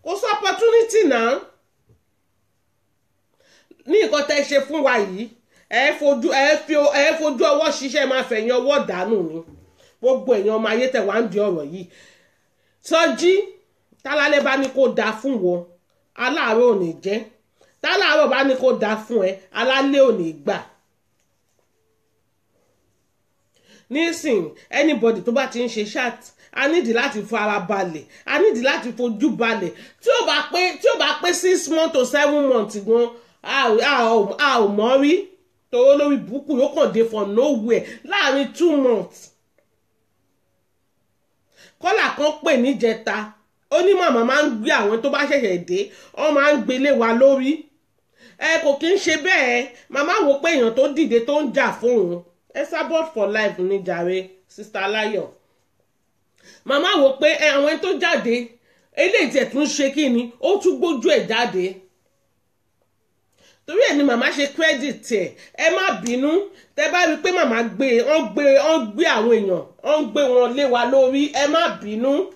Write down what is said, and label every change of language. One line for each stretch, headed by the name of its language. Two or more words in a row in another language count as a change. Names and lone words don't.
Yoruba: kò sí opportunity náà ní nǹkan tẹ́ ṣe fún wa yìí ẹ fojú ọwọ́ ṣiṣẹ́ máa fẹ̀yìn ọwọ́ dànù ni gbogbo èèyàn ọmọ ayé tẹ̀ wá ń di ọ̀rọ̀ yìí Sọjí tálálẹ́ bá ní kó dáa fún wọn aláàárọ̀ ò ní jẹ́ táláàárọ̀ bá ní kó dáa fún ẹ alálẹ́ ò ní gbà nísìn anybody tó bá ti ń ṣe chat a nídìí láti fara balẹ̀ a nídìí láti fojú balẹ̀ tí ó bá pé
English: 6 months to 7 months
Yoruba: gan a ò mọ̀ rí tòwó lórí búkú yóò kàn dé
English: from nowhere
Yoruba: láàrin 2 months kọ́là kan pè níjẹta ó ní màmá máa ń gbé àwọn tó bá ṣẹ̀ṣẹ̀ dé wọ́n máa ń gbélé wa lórí kò kí ń ṣe bẹ́ẹ̀ màmá wò pé èèyàn tó dìde tó ń jà fóun Esabod
English: for life
Yoruba: ní jàre Sister Layo màmá wò pé àwọn tó jáde eléyìí tẹ̀ tún ṣe kí ni ó tún gbójú ẹ̀ jáde torí ẹ̀ ni màmá ṣe credit ẹ má bínú tẹ́ bá rí i pé màmá wọ́n gbé àwọn èèyàn wọ́n gbé wọn lé wa lórí ẹ má bínú